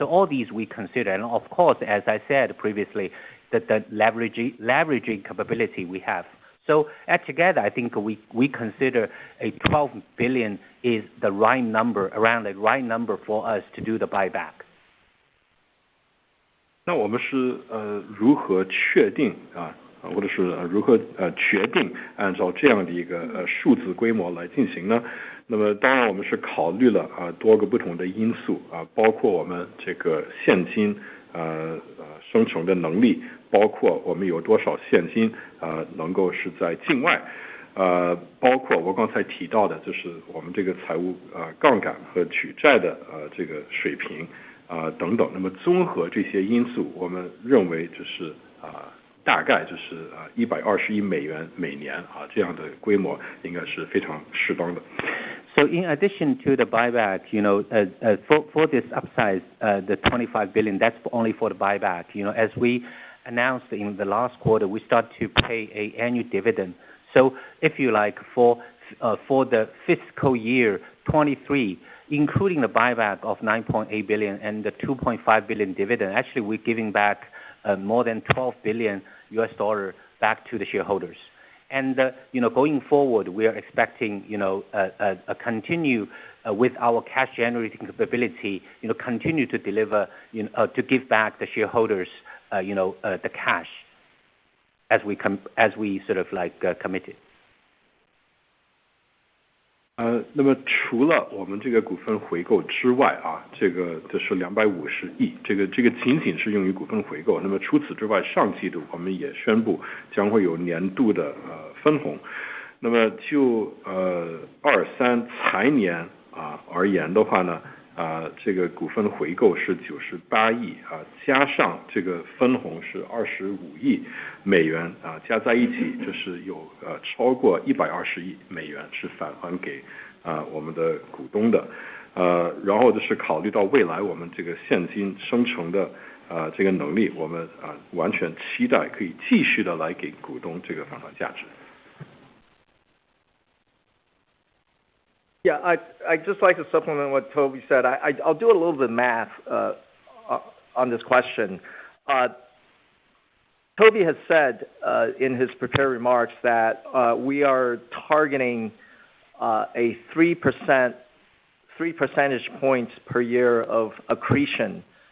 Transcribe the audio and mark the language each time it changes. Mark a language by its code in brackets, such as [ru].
[en] So all these we consider, and of course, as I said previously, the leveraging capability we have. So altogether, I think we consider a 12 billion is the right number, around the right number for us to do the buyback. [zh] 那我们是如何确定或者是如何决定按照这样的一个数字规模来进行呢？那么当然我们是考虑了多个不同的因素包括我们这个现金生成的能力，包括我们有多少现金能够是在境外，包括我刚才提到的，就是我们这个财务杠杆和举债的这个水平等等。那么综合这些因素，我们认为就是大概就是120亿美元每年这样的规模应该是非常适当的。 [en] So in addition to the buyback, for this upsize, the 25 billion, that's only for the buyback. As we announced in the last quarter, we start to pay an annual dividend. So if you like, for the fiscal year 23, including the buyback of 9.8 billion and the 2.5 billion dividend, actually we're giving back more than $12 billion back to the shareholders. And going forward, we are expecting a continue with our cash generating capability, continue to deliver, to give back the shareholders, the cash as we sort of like committed. [zh] 那么除了我们这个股份回购之外这是250亿，这个仅仅是用于股份回购。那么除此之外，上季度我们也宣布将会有年度的分红。那么就23财年而言的话呢，这个股份回购是98亿加上这个分红是25亿美元加在一起，就是有超过120亿美元是返还给我们的股东的。然后就是考虑到未来我们这个现金生成的这个能力，我们完全期待可以继续的来给股东这个返还价值。 [en] Yeah, I'd just like to supplement what Toby said. I'll do a little bit of math on this question. Toby has said in his prepared remarks that we are targeting a 3 percentage points per year of accretion